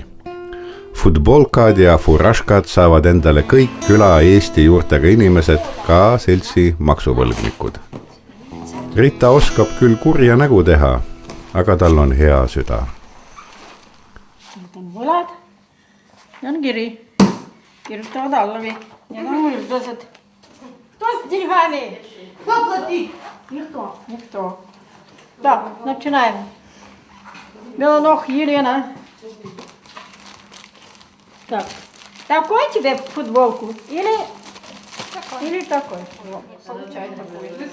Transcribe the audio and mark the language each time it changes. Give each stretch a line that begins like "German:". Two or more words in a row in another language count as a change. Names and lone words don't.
Estonian: Futbolkad ja furaškad saavad endale kõik küla Eesti juurtega inimesed, ka seltsi maksuvõlgnikud. Rita oskab küll kurja nägu teha, aga tal on hea süda. Need on võlad ja on kiri. Kirjutavad alla või. Need on võldased.
Russian: Кто с деньгами? Кто платит? Никто. Никто. Так, начинаем. Белоног Елена. Так, такой тебе футболку? Или такой? Получай такой.